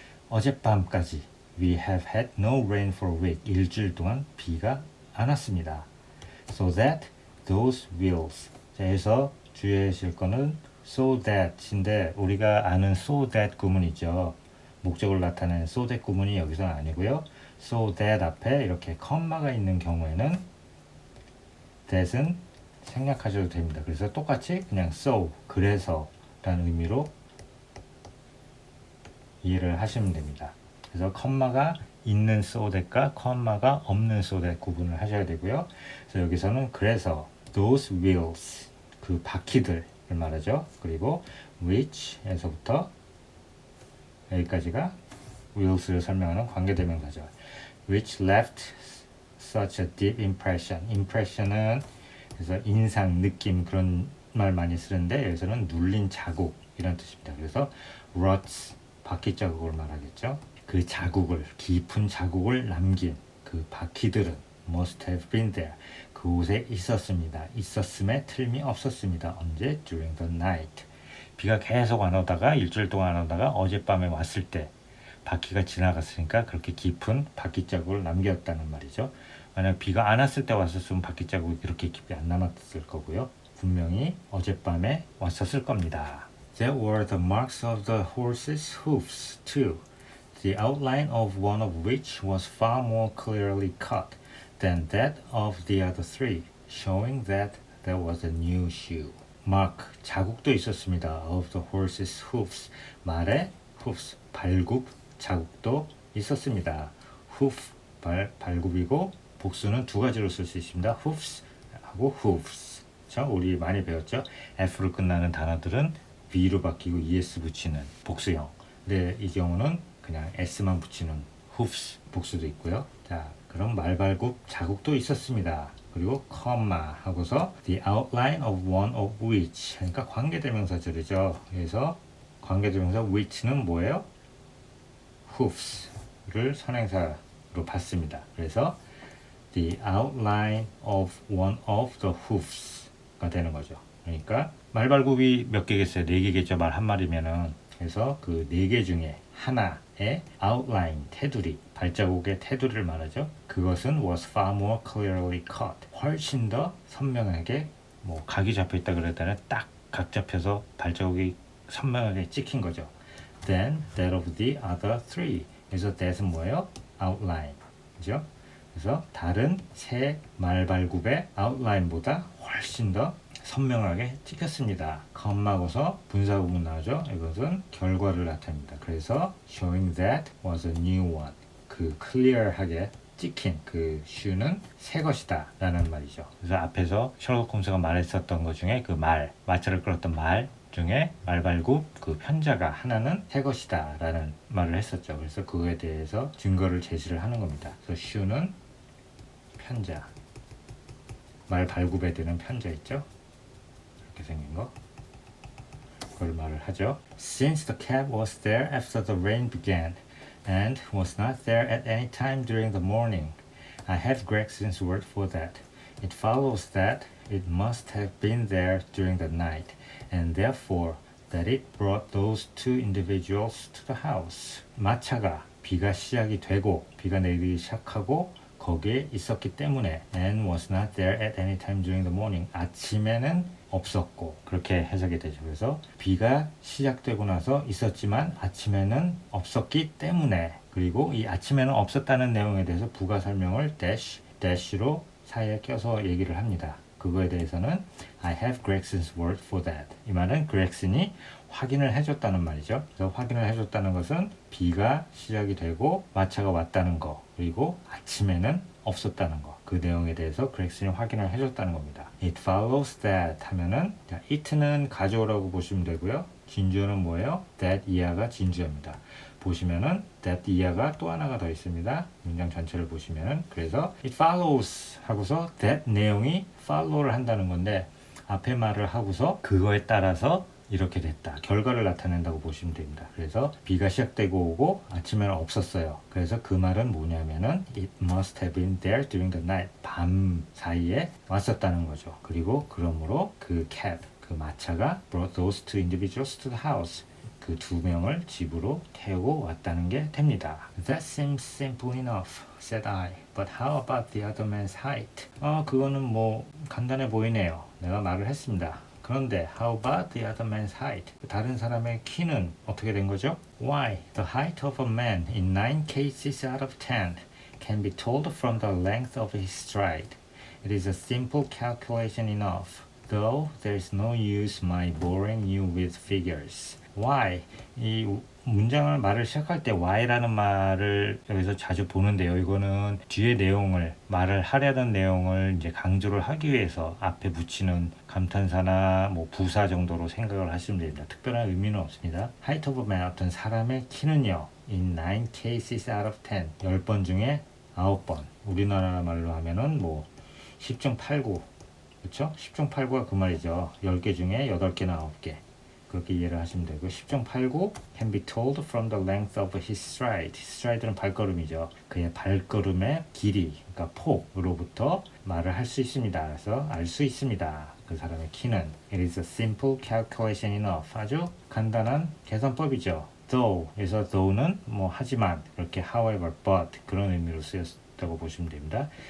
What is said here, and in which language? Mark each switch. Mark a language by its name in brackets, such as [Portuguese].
[Korean] 어젯밤까지 [English] we have had no rain for a week, [Korean] 일주일 동안 비가 안 왔습니다. [English] So that those wheels, [Korean] 자, 여기서 주의하실 거는 so that인데 우리가 아는 so that 구문 있죠. 목적을 나타내는 so that 구문이 여기서는 아니고요. so that 앞에 이렇게 컴마가 있는 경우에는 that은 생략하셔도 됩니다. 그래서 똑같이 그냥 so, 그래서 라는 의미로 이해를 하시면 됩니다. 그래서 컴마가 있는 so that과 컴마가 없는 so that 구분을 하셔야 되고요. 그래서 여기서는 그래서 [English] those wheels, [Korean] 그 바퀴들을 말하죠. 그리고 which에서부터 여기까지가 wheels를 설명하는 관계대명사죠. [English] which left such a deep impression. [Korean] impression은 그래서 인상, 느낌 그런 말 많이 쓰는데 여기서는 눌린 자국 이런 뜻입니다. 그래서 ruts, 바퀴 자국을 말하겠죠. 그 자국을, 깊은 자국을 남긴 그 바퀴들은 [English] must have been there, [Korean] 그곳에 있었습니다. 있었음에 틀림이 없었습니다. 언제? [English] during the night. [Korean] 비가 계속 안 오다가 일주일 동안 안 오다가 어젯밤에 왔을 때 바퀴가 지나갔으니까 그렇게 깊은 바퀴 자국을 남겼다는 말이죠. 만약 비가 안 왔을 때 왔었으면 바퀴 자국이 그렇게 깊이 안 남았을 거고요. 분명히 어젯밤에 왔었을 겁니다. [English] There were the marks of the horses' hoofs too, the outline of one of which was far more clearly cut than that of the other three, showing that there was a new shoe. [Korean] mark, 자국도 있었습니다. [English] of the horses' hoofs, [Korean] 말의 hoofs, 발굽 자국도 있었습니다. hoof, 발굽이고 복수는 두 가지로 쓸 수 있습니다. hoofs 하고 hooves. 자, 우리 많이 배웠죠? F로 끝나는 단어들은 V로 바뀌고 ES 붙이는 복수형. 근데 이 경우는 그냥 S만 붙이는 hoofs, 복수도 있고요. 자, 그럼 말발굽 자국도 있었습니다. 그리고 comma 하고서 [English] the outline of one of which, [Korean] 그러니까 관계대명사절이죠. 그래서 관계대명사 which는 뭐예요? hoofs를 선행사로 봤습니다. 그래서 [English] the outline of one of the hoofs [Korean] 가 되는 거죠. 그러니까 말발굽이 몇 개겠어요? 4개겠죠. 말 한 마리면은. 그래서 그 4개 중에 하나, outline, 테두리, 발자국의 테두리를 말하죠. 그것은 [English] was far more clearly cut. [Korean] 훨씬 더 선명하게 뭐 각이 잡혀 있다 그럴 때는 딱 각 잡혀서 발자국이 선명하게 찍힌 거죠. [English] Than that of the other three. [Korean] 그래서 that은 뭐예요? outline. 그죠? 그래서 다른 세 말발굽의 outline보다 훨씬 더 선명하게 찍혔습니다. 컴마고서 분사구문 나오죠. 이것은 결과를 나타냅니다. [English] 그래서 showing that was a new one. [Korean] 그 클리어하게 찍힌 그 슈는 새 것이다 라는 말이죠. 그래서 앞에서 셜록 홈즈가 말했었던 것 중에 그 마차를 끌었던 말 중에 말발굽 그 편자가 하나는 새 것이다 라는 말을 했었죠. 그래서 그거에 대해서 증거를 제시를 하는 겁니다. 그래서 슈는 편자, 말발굽에 드는 편자 있죠. 이렇게 생긴 거 그걸 말을 하죠. [English] Since the cat was there after the rain began and was not there at any time during the morning, I have Gregson's word for that. It follows that it must have been there during the night, and therefore that it brought those two individuals to the house. [Korean] 마차가 비가 시작이 되고 비가 내리기 시작하고 거기에 있었기 때문에 [English] and was not there at any time during the morning. [Korean] 아침에는 없었고 그렇게 해석이 되죠. 그래서 비가 시작되고 나서 있었지만 아침에는 없었기 때문에 그리고 이 아침에는 없었다는 내용에 대해서 부가 설명을 dash로 사이에 껴서 얘기를 합니다. [English] 그거에 대해서는 I have Gregson's word for that. [Korean] 이 말은 그렉슨이 확인을 해줬다는 말이죠. 그래서 확인을 해줬다는 것은 비가 시작이 되고 마차가 왔다는 거 그리고 아침에는 없었다는 거. 그 내용에 대해서 그렉슨이 확인을 해줬다는 겁니다. It follows that 하면은 it는 가져오라고 보시면 되고요. 진주어는 뭐예요? that 이하가 진주어입니다. 보시면은 that 이하가 또 하나가 더 있습니다. 문장 전체를 보시면은 그래서 it follows 하고서 that 내용이 follow를 한다는 건데 앞에 말을 하고서 그거에 따라서 이렇게 됐다. 결과를 나타낸다고 보시면 됩니다. 그래서 비가 시작되고 오고 아침에는 없었어요. 그래서 그 말은 뭐냐면은 [English] it must have been there during the night. [Korean] 밤 사이에 왔었다는 거죠. 그리고 그러므로 그 cab, 그 마차가 [English] brought those two individuals to the house. [Korean] 그 두 명을 집으로 태우고 왔다는 게 됩니다. [English] That seems simple enough, said I. But how about the other man's height? [Korean] 그거는 뭐 간단해 보이네요. 내가 말을 했습니다. 그런데 [English] how about the other man's height? [Korean] 다른 사람의 키는 어떻게 된 거죠? [English] Why? The height of a man in 9 cases out of 10 can be told from the length of his stride. It is a simple calculation enough, though there is no use my boring you with figures. Why? [Korean] 이 문장을 말을 시작할 때 why라는 말을 여기서 자주 보는데요. 이거는 뒤에 내용을 말을 하려는 내용을 이제 강조를 하기 위해서 앞에 붙이는 감탄사나 뭐 부사 정도로 생각을 하시면 됩니다. 특별한 의미는 없습니다. [English] Height of a man [Korean] 어떤 사람의 키는요. [English] In 9 cases out of 10 [Korean] 10번 중에 9번 우리나라 말로 하면은 뭐 10중 8구 그렇죠? 10중 8구가 그 말이죠. 10개 중에 8개나 9개 그렇게 이해를 하시면 되고 10중 8구 [English] can be told from the length of his stride. [Korean] stride는 발걸음이죠. 그의 발걸음의 길이, 그러니까 폭으로부터 말을 할 수 있습니다. 그래서 알 수 있습니다. 그 사람의 키는. [English] It is a simple calculation enough. [Korean] 아주 간단한 계산법이죠. though, 그래서 though는 뭐 하지만, 그렇게 however, but 그런 의미로 쓰였다고 보시면 됩니다.